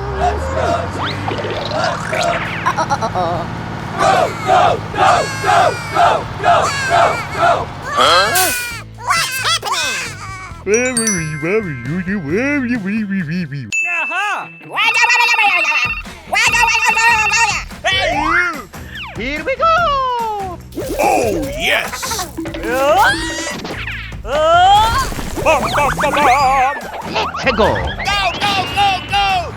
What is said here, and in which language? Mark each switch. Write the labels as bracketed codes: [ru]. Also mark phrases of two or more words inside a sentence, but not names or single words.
[en] What's happening? Hey, you! Here we go! Oh, yes! Bum, bum, bum, bum! Let's go! Go, go, go, go!